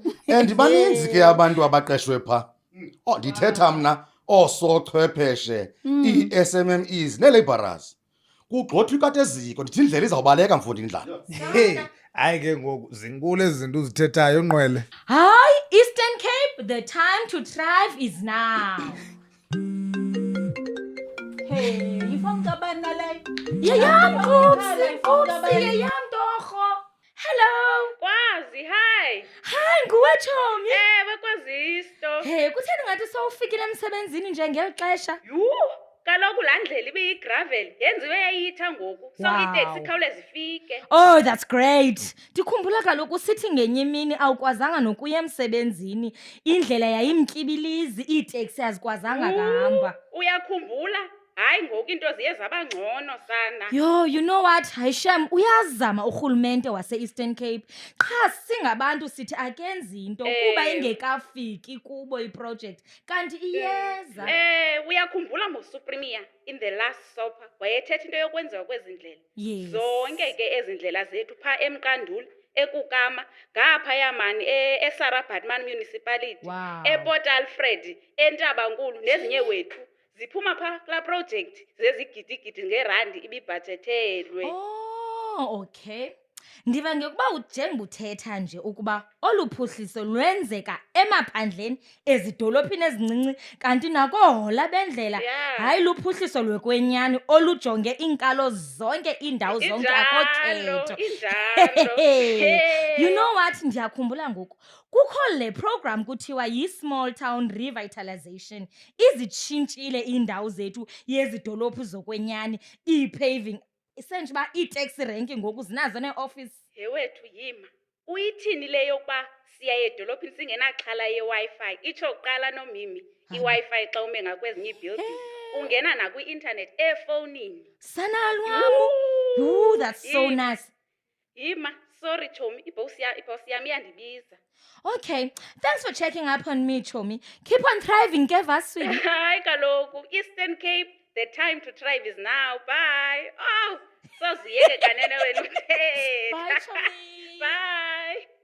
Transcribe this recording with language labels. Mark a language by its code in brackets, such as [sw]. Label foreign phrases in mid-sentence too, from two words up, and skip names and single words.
[xh] And baninzi ke abantu abaqeshwe pha. Oh, ndithetha mna osochwepheshe, ii-SMMEs nee-labourers. Kugxothwa ikati eziko, ndithi indlela izawubaleka mfundi indlala. Hey, hayi ke ngoku zinkulu ezi zinto uzithethayo Nqwele. [en] Hi, Eastern Cape, the time to thrive is now. [xh] Hey, ifowuni kabani naleyo? Yeyam Qupsi, yeyam torho. [en] Hello. [xh] Kwazi, hi. Hayi, nguwe Chomi. Ewe kwazisto. Hey, kutheni ngathi sowufikile emsebenzini nje ngeli xesha? Yhu, kaloku laa ndlela ibiyigravel yenziwe yayitha ngoku. [en] So Wow. [xh] iteksi ikhawuleze ifike. [en] Oh, that's great. [xh] Ndikhumbula kaloku sithi ngenye imini awukwazanga nokuya emsebenzini. Indlela yayimtyibilizi, iiteksi azikwazanga kahamba. Uyakhumbula? Hayi ngoku into ziye zaba ngcono sana. [en] Yo, you know what? [xh] Hayi Shem, uyazama urhulumente wase-Eastern Cape. Qha singabantu sithi akenzi into kuba ingekafiki kubo iproject. Kanti iyeza. Uyakhumbula mosupremia [en] in the last supper [xh] wayethetha into yokwenziwa kwezi ndlela. [en] Yes. [xh] Zonke ke ezi ndlela zethu pha eMkanduli, eKukama, ngaphaya mani eSarah Baartman Municipality, [en] Wow. [xh] ePort Alfred, eNtabankulu nezinye wethu. Ziphuma pha kulaa project zezigidigidi ngerandi ibibhajethelwe. [en] Oh, okay. [xh] Ndiva ngekuba ujenga uthetha nje ukuba olu phuhliso lwenzeka emaphandleni ezidolophini ezincinci kanti nakohola bendlela [en] Yeah. [xh] hayi luphuhliso lwekwenyani olujonge iinkalo zonke iindawo zonke akho khetho. Injalo. [en] You know what, [xh] ndiyakhumbula ngoku kukho le program kuthiwa yi-Small Town Revitalization. Izitshintshile iindawo zethu yezidolophu zokwenyani, ii-paving, isenje uba ii-taxi rank ngoku zinazo nee-office. Yewethu yima. Uyithini le yokuba siya edolophini singenaxhala yeWi-Fi? Itsho kuqala nomimi. I-Wi-Fi xa ume ngakwezinye ibuilding. Ungena nakwi-internet efowunini. Sana lwam. [en] Ooh, that's so [xh] Yima. [en] nice. [xh] Yima, sorry Chomi, ibhosi yam iyandibiza. [en] Okay, thanks for checking up on me, Chomi. Keep on thriving, [xh] ke Vaswini. Hayi kaloku, Eastern Cape, [en] the time to thrive is now. Bye. [xh] Oh, soziyeke kanene wena uthetha. [en] Bye, Chomi. Bye.